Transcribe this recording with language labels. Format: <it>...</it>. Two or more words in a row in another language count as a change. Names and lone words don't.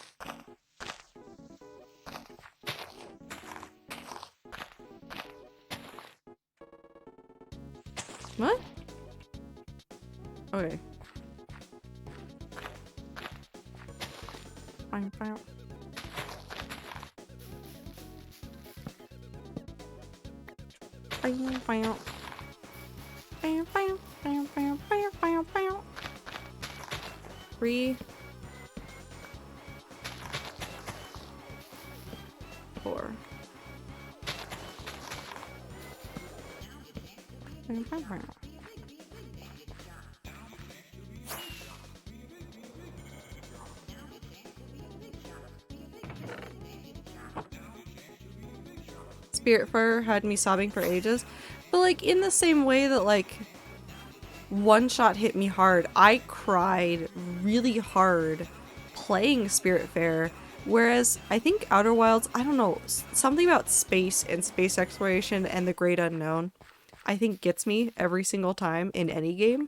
<en>What? Okay. Fine, fine. Bam, bam. Bam, bam, bam, bam, bam, bam, bam. 3, 4. Bam, bam, bam. Spiritfarer had me sobbing for ages, but like in the same way that like One Shot hit me hard, I cried really hard playing Spiritfarer, whereas I think Outer Wilds, I don't know, something about space and space exploration and the great unknown, I think gets me every single time in any game.</en>